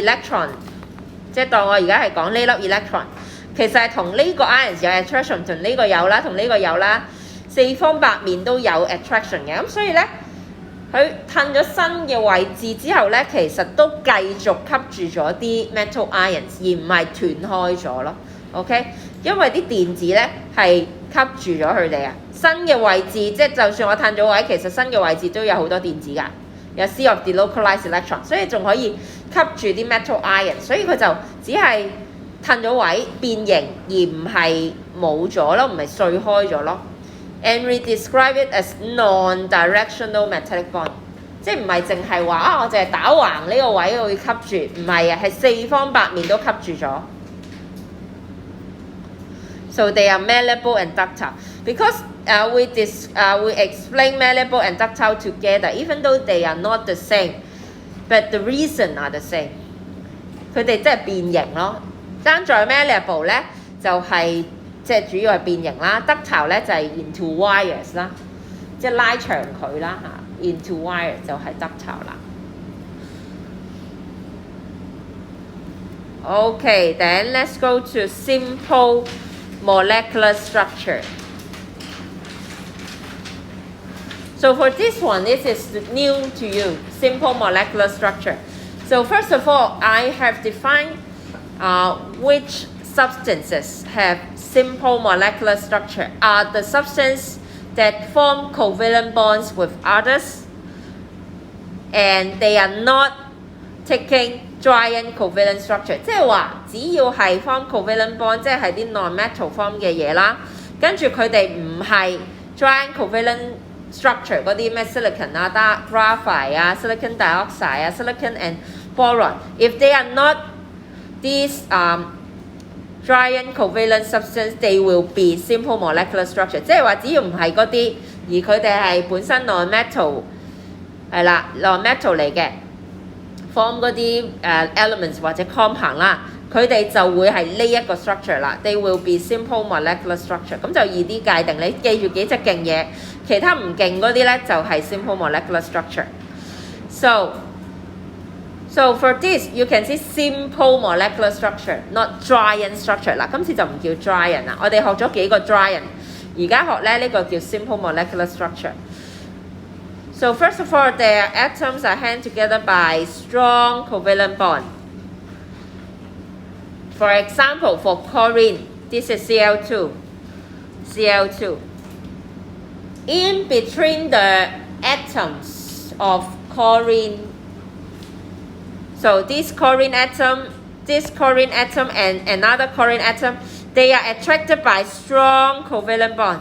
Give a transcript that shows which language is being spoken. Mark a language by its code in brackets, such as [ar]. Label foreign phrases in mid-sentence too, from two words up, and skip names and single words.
[yue] electron， 即係當我而家係講呢粒 electron， 其實係同呢個 ions 有 attraction， 同呢個有啦，同呢個有啦，四方八面都有 attraction 嘅，咁所以咧佢褪咗新嘅位置之後咧，其實都繼續吸住咗啲 [en] metal ions， [yue] 而唔係斷開咗咯。OK， 因為啲電子咧係吸住咗佢哋啊。新嘅位置即係就算我褪咗位，其實新嘅位置都有好多電子㗎，有 [en] sea of delocalized electron， [yue] 所以仲可以吸住啲 [en] metal ions， [yue] 所以佢就只係褪咗位變形，而唔係冇咗咯，唔係碎開咗咯。 [en] And we describe it as non-directional metallic bond， [yue] 即係唔係淨係話我淨係打橫呢個位會吸住，唔係啊，係四方八面都吸住咗。 [en] So they are malleable and ductile because we explain malleable and ductile together, even though they are not the same, but the reason are the same。 [yue] 佢哋即係變形咯，爭在 malleable 咧就係、即係主要係變形啦 ，ductile 咧就係 [en] into wires [yue] 啦，即係拉長佢啦嚇 ， [en] into wire [yue] 就係 ductile 啦。 [en] Okay, then let's go to simple molecular structure. So for this one, this is new to you, simple molecular structure. So first of all, I have defined which substances have simple molecular structure. Are the substances that form covalent bonds with others, and they are not taking giant covalent structure， [yue] 即係話只要係 [en] form covalent bond， [yue] 即係啲 [en] non-metal form [yue] 嘅嘢啦，跟住佢哋唔係 [en] giant covalent structure [yue] 嗰啲咩 silicon 啊、graphite 啊、 [en] silicon dioxide [yue] 啊、 [en] silicon and boron。 If they are not these giant covalent substance, they will be simple molecular structure。 [yue] 即係話只要唔係嗰啲，而佢哋係本身 non-metal 係啦 non-metal 嚟嘅。form 嗰啲elements 或者 compound 啦，佢哋就會係呢一個 structure 啦。 [en] They will be simple molecular structure。 [yue] 咁就易啲界定，你記住幾隻勁嘢，其他唔勁嗰啲咧就係 [en] simple molecular structure。 So for this you can see simple molecular structure, not giant structure [yue] 啦。今次就唔叫 giant 啦，我哋學咗幾個 giant， 而家學咧呢個叫 [en] simple molecular structure。 So first of all, their atoms are held together by strong covalent bond. For example, for chlorine, this is Cl2. In between the atoms of chlorine, so this chlorine atom and another chlorine atom, they are attracted by strong covalent bond.